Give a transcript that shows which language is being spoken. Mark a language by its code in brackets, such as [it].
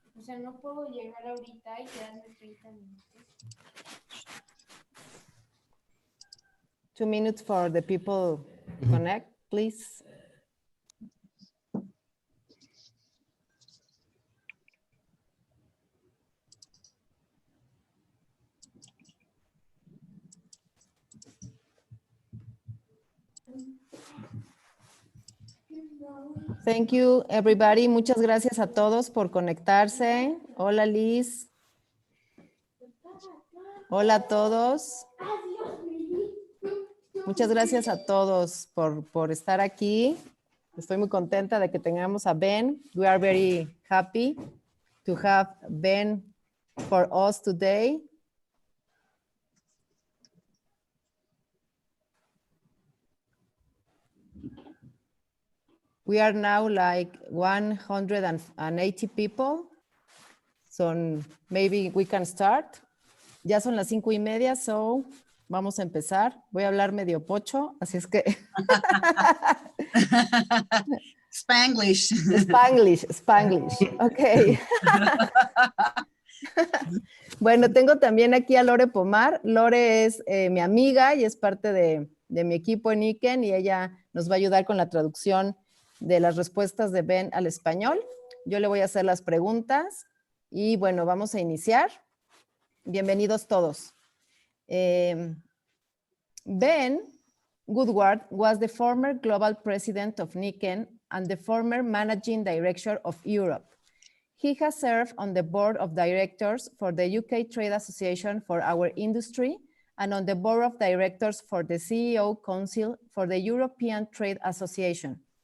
[es] O sea, no puedo llegar ahorita y quedarme 30 minutos. [en] 2 minutes for the people connect, please. Thank you, everybody. [es] Muchas gracias a todos por conectarse. Hola, Liz. Hola a todos. Muchas gracias a todos por estar aquí. Estoy muy contenta de que tengamos a Ben. [en] We are very happy to have Ben for us today. We are now like 180 people. So maybe we can start. [es] Ya son las 5:30, so vamos a empezar. Voy a hablar medio pocho, así es que... [en] Spanglish. Spanglish. Ok. [es] Bueno, tengo también aquí a Lore Pomar. Lore es mi amiga y es parte de mi equipo en ICEN y ella nos va a ayudar con la traducción de las respuestas de Ben al español. Yo le voy a hacer las preguntas y bueno, vamos a iniciar. Bienvenidos todos. [en] Ben Woodward was the former global president of NICEN and the former managing director of Europe. He has served on the board of directors for the UK Trade Association for our industry and on the board of directors for the CEO Council for the European Trade Association.